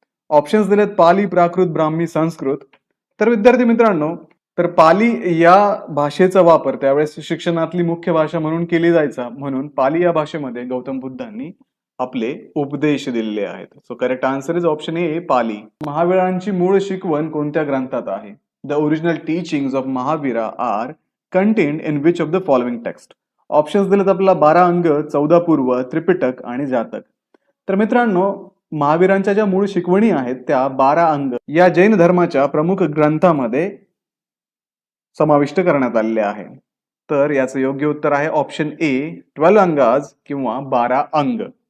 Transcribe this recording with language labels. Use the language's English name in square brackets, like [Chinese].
[Marathi] Options दिलेत पाली, प्राकृत, ब्राह्मी, संस्कृत. तर विद्यार्थी मित्रांनो, तर पाली या भाषेचा वापर त्यावेळेस शिक्षणातली मुख्य भाषा म्हणून केली जायचा, म्हणून पाली या भाषेमध्ये गौतम बुद्धांनी आपले उपदेश दिलेले आहेत. [English] So correct answer is option A Pali. [Marathi] महावीरांची मूळ शिकवण कोणत्या ग्रंथात आहे? [English] The original teachings of Mahavira are contained in which of the following text? [Marathi] Options दिलेत आपल्याला 12 अंग, 14 पूर्व, त्रिपिटक आणि जातक. तर मित्रांनो, महावीरांच्या ज्या मूळ शिकवणी आहेत त्या 12 अंग या जैन धर्माच्या प्रमुख ग्रंथामध्ये समाविष्ट करण्यात आलेले आहे. तर याचं योग्य उत्तर आहे ऑप्शन ए 12 अंगाज किंवा 12 अंग.